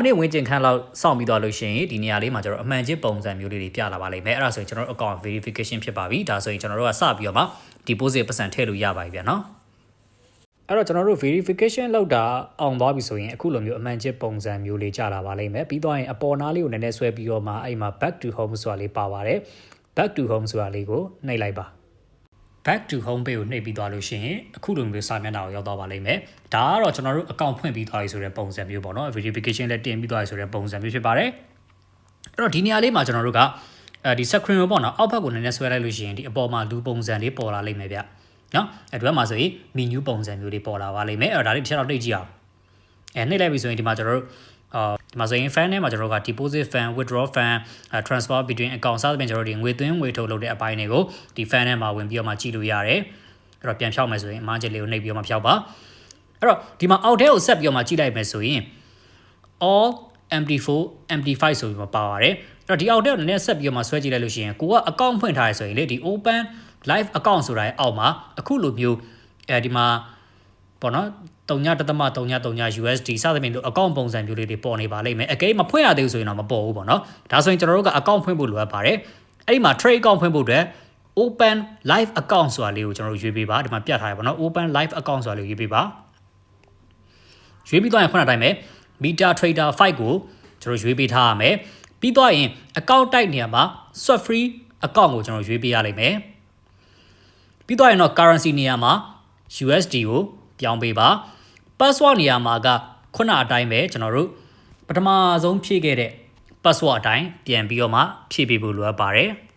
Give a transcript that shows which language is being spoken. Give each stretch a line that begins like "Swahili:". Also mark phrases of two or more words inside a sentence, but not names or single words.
Burmese: နစ်ဝန်းကျင်ခန့်လောက်စောင့်ပြီးသွားလို့ရှိရင်ဒီနေရာလေးမှာကျွန်တော်အမှန်ချင်းပုံစံမျိုးလေးတွေပြလာပါလိမ့်မယ်အဲ့ဒါဆိုရင်ကျွန်တော်တို့
English: account verification
Burmese: ဖြစ်ပါပြီဒါဆိုရင်ကျွန်တော်တို့ကစပြီးတော့မှ deposit ပတ်စံထည့်လို့ရပါပြီဗျာเนาะအဲ့တော့ကျွန်တော်တို့ verification လောက်တာအောင်သွားပြီဆိုရင်အခုလိုမျိုးအမှန်ချစ်ပုံစံမျိုးလေးကြာလာပါလိမ့်မယ်ပြီးတော့ရင်အပေါ်နားလေးကိုနည်းနည်းဆွဲပြီးတော့မှအဲ့မှာ
English: back to home
Burmese: ဆိုတာလေးပါပါတယ်
English: back to home
Burmese: ဆိုတာလေးကိုနှိ ပ်လိုက်ပါ
English: back to home page
Burmese: ကိုနှိပ်ပြီးသွားလို့ရှိရင်အခုလိုမျိုးစာမျက်နှာကိုရောက်သွားပါလိမ့်မယ်ဒါကတော့ကျွန်တော်တို့ account ဖွင့်ပြီးသွားပြီဆိုတဲ့ပုံစံမျိုးပေါ့နော် verification လည်းတင်ပြီးသွားပြီဆိုတဲ့ပုံစံမျိုးဖြစ်ပါတယ်အဲ့တော့ဒီနေရာလေးမှာကျွန်တော်တို့ကဒီ screen ကိုပေါ့နော်အောက်ဘက်ကိုနည်းနည်းဆွဲလိုက်လို့ရှိရင်ဒီအပေါ်မှာလူပုံစံလေးပေါ်လာလိမ့်မယ်ဗျနော်အဲ့ဒီမှာဆိုရင် menu ပုံစံမျိုးလေးပေါ်လာပါလိမ့်မယ်အဲ့ဒါလေးတစ်ချက် တော့တိတ်ကြည့်အောင်နှိပ်လိုက်ပြီဆိုရင်ဒီမှာကျွန်တော်တို့ဒီမှာဆိုရင် fan ထဲမှာကျွန်တော်တို့က
English: deposit fan withdraw fan transfer between account
Burmese: စသဖြင့်ကျွန်တော်တို့ဒီငွေသွင်းငွေထုတ်လုပ်တဲ့အပိုင်းတွေကိုဒီ fan ထဲမှာဝင်ပြီးတော့မှကြည့်လို့ရတယ်အဲ့တော့ပြန်ဖြောက်မယ်ဆိုရင်အမားချက်လေးကိုနှိပ်ပြီးတော့မှဖြောက်ပါအဲ့တော့ဒီမှာအောက်ထဲကိုဆက်ပြီးတော့မှကြည့်လိုက်မယ်ဆို ရင် all MD4 MD5 ဆိုပြီးမှပါပါတယ်အဲ့တော့ဒီအောက်ထဲကိုနည်းနည်းဆက်ပြီးတော့မှဆွဲကြည့်လိုက်လို့ရှိရင်ကိုက account ဖွင့်ထားရဆိုရင်လေဒီ
English: open live account
Burmese: ဆိုတာရဲ့အောက်မှာအခုလိုမျိုးဒီမှာပေါ့နော်3.3.3 USD စသဖြင့်တို့ account ပုံစံမျိုးလေးတွေပေါ် နေပါလိမ့်မယ်အကယ်မဖွင့်ရသေးဘူးဆိုရင်တော့မပေါ်ဘူးပေါ့နော်ဒါဆိုရင်ကျွန်တော်တို့က account ဖွင့်ဖို့လိုအပ်ပါတယ်အဲ့ဒီမှာ
English: trade account
Burmese: ဖွင့်ဖို့အတွက်
English: open live account
Burmese: ဆိုတာလေးကိုကျွန်တော်တို့ရွေးပေးပါ ဒီမှာပြတ်ထားရပါတော့
English: open live account
Burmese: ဆိုတာလေးကိုရွေးပေးပါရွေးပြီးသွားရင်ခုနတိုင်းပဲ MetaTrader 5ကိုကျွန်တော်ရွေးပေးထားရမယ်ပြီးသွားရင်
English: account type
Burmese: နေရာမှာ
English: swap free account
Burmese: ကိုကျွန်တော်ရွေးပေးရလိမ့်မယ်ပြီးတော့ရင်တော့ currency နေရာမှာ USD ကိုပြောင်းပေးပါ password နေရာမှာကခုနအတိုင်းပဲကျွန်တော်တို့ပထမဆုံးဖြည့်ခဲ့တဲ့ password အတိုင်းပြန်ပြီးတော့မှဖြည့်ပေးဖို့လိုအပ်ပါတယ်